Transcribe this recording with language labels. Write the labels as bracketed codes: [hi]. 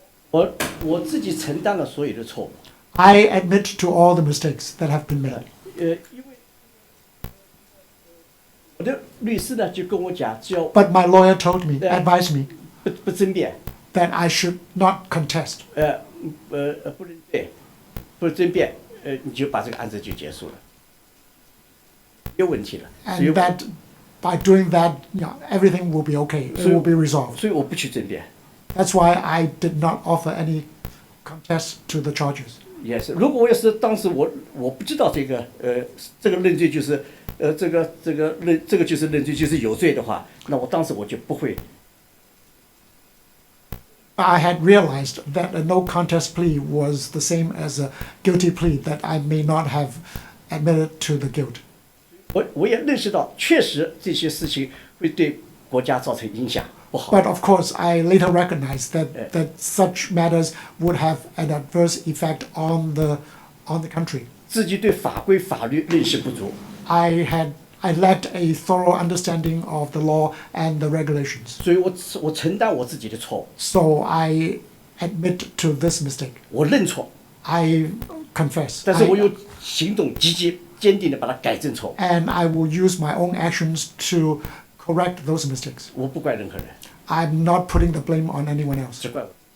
[zh] 我自己承担了所有的错误， [en] I admit to all the mistakes that have been made. [zh] 因为我的律师呢就跟我讲，只要 [en] But my lawyer told me, Yeah. advised me [zh] 不争辩， [en] that I should not contest. [zh] 不能对，不争辩，你就把这个案子就结束了，没有问题了。所以 [en] And that by doing that, everything will be okay. It will be resolved. [zh] 所以我不去争辩。 [en] That's why I did not offer any contest to the charges. [zh] 也是，如果我要是当时我不知道这个这个认罪就是这个就是认罪就是有罪的话，那我当时我就不会。 [en] I had realized that a no contest plea was the same as a guilty plea, that I may not have admitted to the guilt. [zh] 我也认识到，确实这些事情会对国家造成影响，不好。 [en] But of course, I later recognized that such matters would have an adverse effect on the country. [zh] 自己对法规法律认识不足， [en] I lacked a thorough understanding of the law and the regulations. [zh] 所以我承担我自己的错误， [en] So I admit to this mistake. [zh] 我认错， [en] I confess. [zh] 但是我用行动积极坚定的把它改正错误。 [en] And I will use my own actions to correct those mistakes. [zh] 我不怪任何人， [en] I'm not putting the blame on anyone else. [zh] 只怪我。